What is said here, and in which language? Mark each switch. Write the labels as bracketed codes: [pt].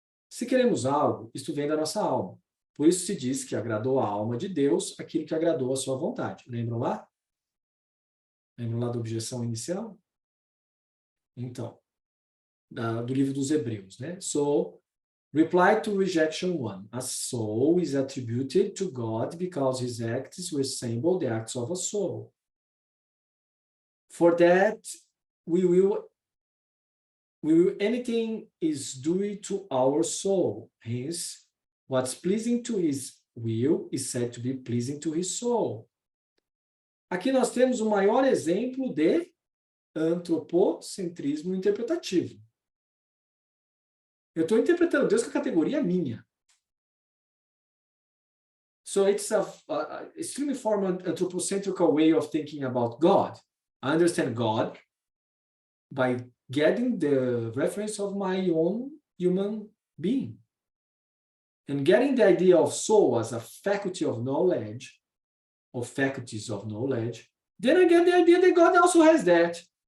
[pt] Se queremos algo, isto vem da nossa alma. Por isso se diz que agradou a alma de Deus aquilo que agradou a sua vontade. Lembram lá? Lembram lá da objeção inicial? Então, do livro dos Hebreus, né? [en] So, reply to rejection 1. A soul is attributed to God because his acts resemble the acts of a soul. For that, anything is due to our soul. Hence, what's pleasing to his will is said to be pleasing to his soul. [pt] Aqui nós temos o maior exemplo de antropocentrismo interpretativo. Eu estou interpretando Deus com a categoria minha. [en] So it's a extremely formal anthropocentrical way of thinking about God. I understand God by getting the reference of my own human being. And getting the idea of soul as a faculty of knowledge, or faculties of knowledge, then I get the idea that God also has that.